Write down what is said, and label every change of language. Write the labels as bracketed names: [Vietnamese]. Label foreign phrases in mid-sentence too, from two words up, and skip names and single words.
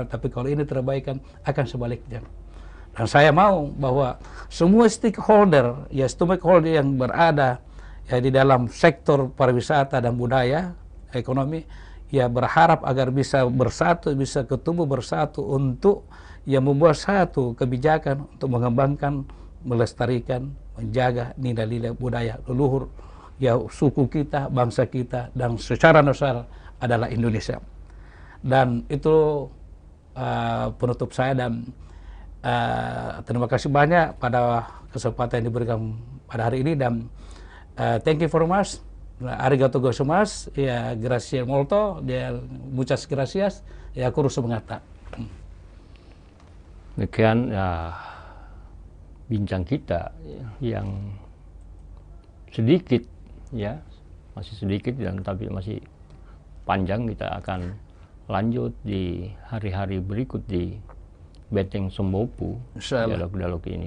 [Indonesian] Tapi kalau ini terabaikan, akan sebaliknya. Dan saya mau bahwa semua stakeholder yang berada di dalam sektor pariwisata dan budaya, ekonomi, berharap agar bisa bersatu, bisa ketemu bersatu untuk membuat satu kebijakan untuk mengembangkan melestarikan, menjaga nilai-nilai budaya leluhur, ya suku kita, bangsa kita, dan secara nasional adalah Indonesia. Dan itu penutup saya, dan terima kasih banyak pada kesempatan yang diberikan pada hari ini, dan [English] thank you very much. [Japanese] Arigato gozaimasu, [Spanish] ya gracias molto, ya muchas gracias, ya kurus mengata. [Indonesian] Demikian ya, bincang kita yang sedikit ya, masih sedikit dan tapi masih panjang. Kita akan lanjut di hari-hari berikut di Benteng Sembopu, dialog-dialog ini.